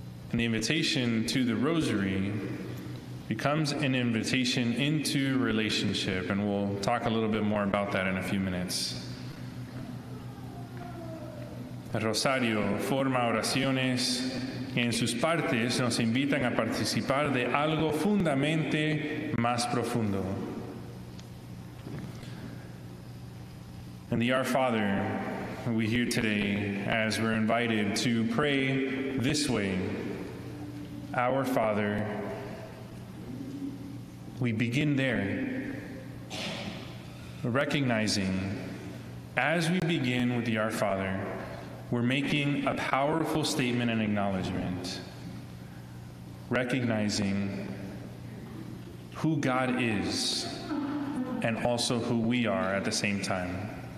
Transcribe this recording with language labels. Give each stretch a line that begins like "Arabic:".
English: And the invitation to the rosary becomes an invitation into relationship, and we'll talk a little bit more about that in a few minutes.
Spanish: El rosario forma oraciones que en sus partes nos invitan a participar de algo fundamente más profundo.
English: And the Our Father we hear today as we're invited to pray this way. Our Father, we begin there, recognizing as we begin with the Our Father, we're making a powerful statement and acknowledgement, recognizing who God is and also who we are at the same time.